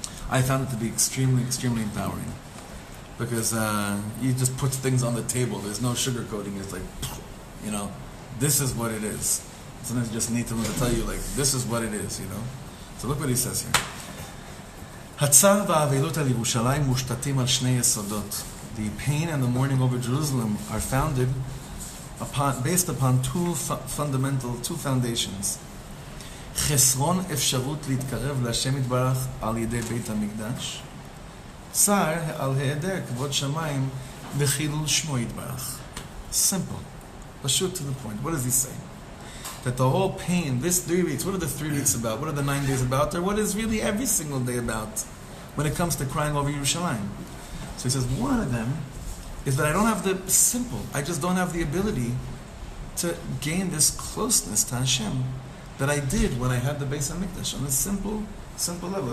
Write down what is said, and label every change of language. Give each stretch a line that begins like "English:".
English: I found it to be extremely, extremely empowering. Because you just put things on the table. There's no sugarcoating. It's like, this is what it is. Sometimes you just need someone to tell you, like, this is what it is, So look what he says here.
Hebrew: הצער והאבלות על ירושלים מושתתים על שני יסודות.
English: The pain and the mourning over Jerusalem are based upon two foundations.
Hebrew: חסרון אפשרות להתקרב להשם יתברך על ידי בית המקדש. צער על היעדר כבוד שמיים וחילול שמו יתברך.
English: Simple. Pashut to the point. What does he say? That the whole pain, this 3 weeks, what are the 3 weeks about? What are the 9 days about? Or what is really every single day about when it comes to crying over Yerushalayim? So he says, one of them is that I just don't have the ability to gain this closeness to Hashem that I did when I had the Beis Hamikdash on a simple level.